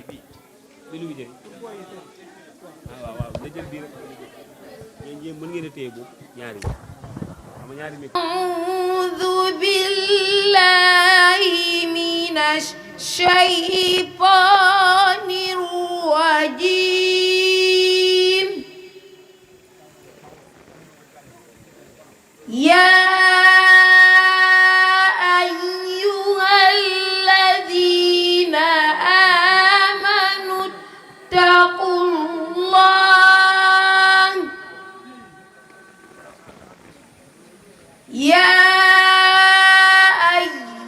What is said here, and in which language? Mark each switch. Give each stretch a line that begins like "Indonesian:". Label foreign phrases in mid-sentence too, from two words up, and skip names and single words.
Wolof: lu muy jëriñ waaw na jël bii rek ñeen mën ngeen a téye boobu ñaari xam ñaari mi
Arabic: أعوذ بالله من الشيطان الرجيم يا أيها الذين آمنوا اتقوا الله يا